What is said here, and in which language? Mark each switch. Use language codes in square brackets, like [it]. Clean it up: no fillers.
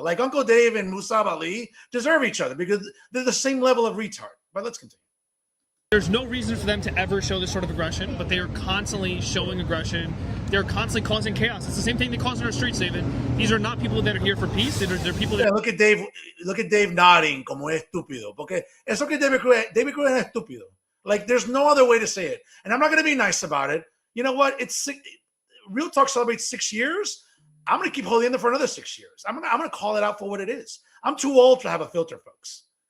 [en] Like Uncle Dave and Musab Ali deserve each other because they're the same level of retard. But let's continue. There's no reason for them to ever show this sort of aggression, but they are constantly showing aggression. They're constantly causing chaos. It's the same thing they cause in our streets, David. These are not people that are here for peace. They're people that... Yeah, look at Dave nodding [es] como estúpido. Porque eso que David Cruz es estúpido. [en] Like, there's no other way to say it. And I'm not going to be nice about it. You know what? Real Talk celebrates 6 years. I'm going to keep holding it for another 6 years. I'm going to call it out for what it is. I'm too old to have a filter, folks.